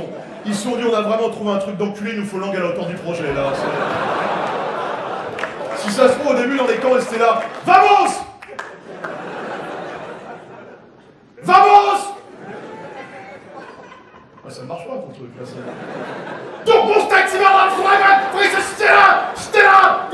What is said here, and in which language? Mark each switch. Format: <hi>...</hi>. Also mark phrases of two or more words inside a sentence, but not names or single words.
<fr>Ils se sont dit, on a vraiment trouvé un truc d'enculé, il nous faut langue à la hauteur du projet, là. Si ça se trouve, au début, dans les camps, ils étaient là.</fr> <es>Vamos! Vamos!</es> <fr>Ah, ça ne marche pas, ton truc, là, ça.</fr> <de>Du musst dein Zimmer aufräumen, Fabrice, Stella! Stella!</de>